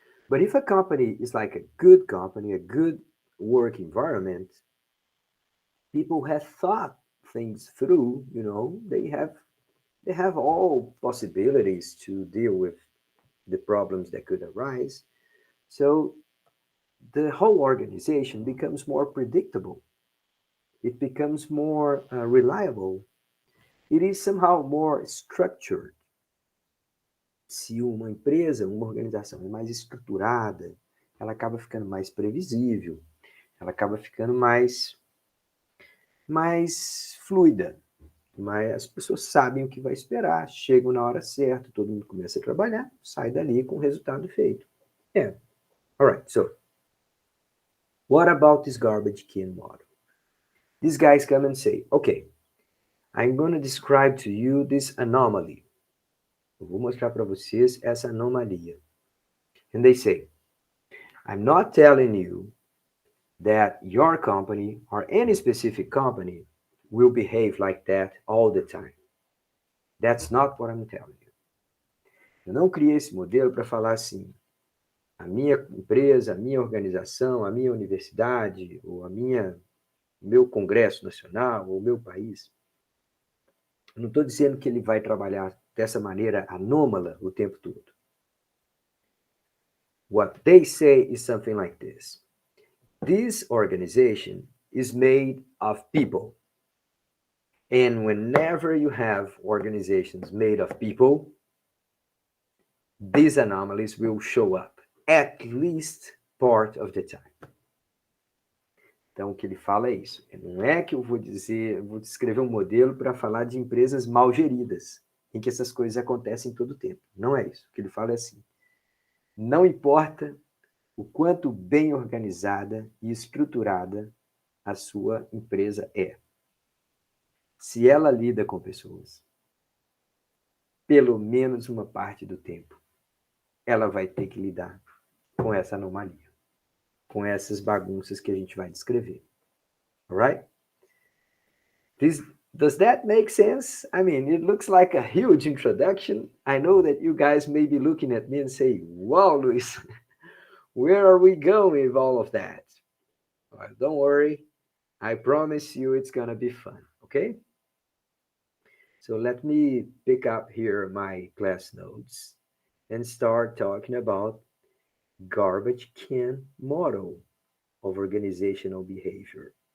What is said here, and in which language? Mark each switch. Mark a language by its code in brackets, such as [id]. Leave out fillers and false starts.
[en] But if a company is like a good company, a good work environment, people have thought things through, they have all possibilities to deal with the problems that could arise. So the whole organization becomes more predictable. It becomes more reliable. It is somehow more structured. [pt] Se uma empresa, uma organização é mais estruturada, ela acaba ficando mais previsível, ela acaba ficando mais fluida. Mas as pessoas sabem o que vai esperar, chegam na hora certa, todo mundo começa a trabalhar, sai dali com o resultado feito. [en] Yeah. All right. So, what about this garbage can model? These guys come and say, okay, I'm going to describe to you this anomaly. [pt] Eu vou mostrar para vocês essa anomalia. [en] And they say, I'm not telling you that your company or any specific company will behave like that all the time. That's not what I'm telling you. [pt] Eu não criei esse modelo para falar assim, a minha empresa, a minha organização, a minha universidade, ou meu congresso nacional, ou meu país. Eu não estou dizendo que ele vai trabalhar dessa maneira anômala o tempo todo. [en] What they say is something like this. This organization is made of people. And whenever you have organizations made of people, these anomalies will show up at least part of the time. [pt] Então, o que ele fala é isso. Não é que eu vou descrever um modelo para falar de empresas mal geridas, em que essas coisas acontecem todo o tempo. Não é isso. O que ele fala é assim. Não importa o quanto bem organizada e estruturada a sua empresa é. Se ela lida com pessoas, pelo menos uma parte do tempo, ela vai ter que lidar com essa anomalia, com essas bagunças que a gente vai descrever. [en] Alright? Does that make sense? I mean, it looks like a huge introduction. I know that you guys may be looking at me and say, wow, Luis, where are we going with all of that? Well, don't worry. I promise you it's going to be fun, okay? So let me pick up here my class notes and start talking about garbage can model of organizational behavior.